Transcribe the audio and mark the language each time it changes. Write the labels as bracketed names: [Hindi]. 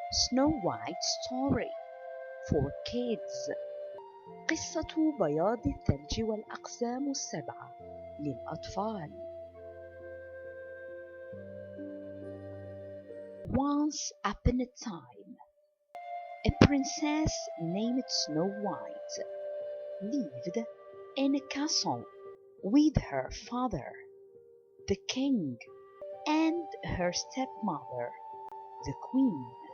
[English] Snowwhite story for kids. [Arabic] قصة بياض الثلج والأقزام السبعة للأطفال. [English] Once upon a time, a princess named Snowwhite lived in a castle with her father, the king, and her stepmother, the queen.